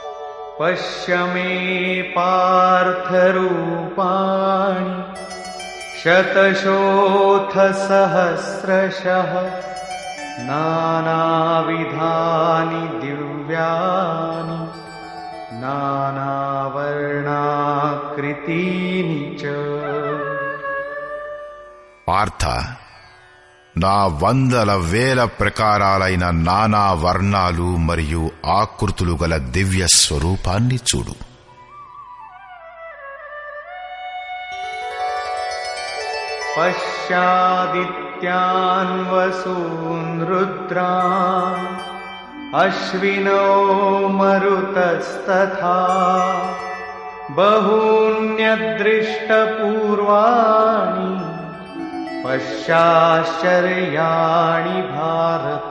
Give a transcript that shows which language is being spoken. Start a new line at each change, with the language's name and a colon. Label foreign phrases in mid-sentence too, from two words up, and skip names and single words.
Sanskrit: పశ్య మే పార్థరూపాణి शतशोऽथ सहस्रशः नानाविधानि दिव्यानि नानावर्णाकृतीनि च।
Telugu: పార్థ, నా వందల వేల ప్రకారాలైన నానా వర్ణాలు మరియు ఆకృతులు గల దివ్య స్వరూపాన్ని చూడు.
Sanskrit: పశ్యాదిత్యాన్ వసూన్ రుద్రాన్ అశ్వినో మరుతస్తథా బహూన్యదృష్టపూర్వాణి పశ్చాశ్చర్యాణి భారత.